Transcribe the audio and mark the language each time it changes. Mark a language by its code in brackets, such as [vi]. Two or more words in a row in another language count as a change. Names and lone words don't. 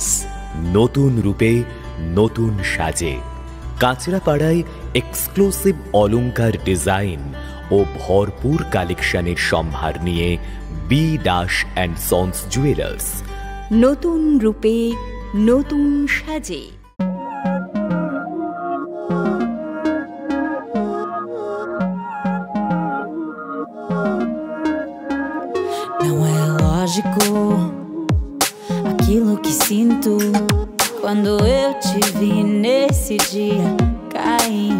[bn] নতুন রূপে নতুন সাজে কাঁচরাপাড়ায় এক্সক্লুসিভ অলংকার ডিজাইন ও ভরপুর কালেকশনের সম্ভার নিয়ে বি দাস অ্যান্ড সন্স জুয়েলার্স, নতুন রূপে নতুন সাজে। [pt] Não é lógico aquilo que sinto quando eu te vi nesse dia cair.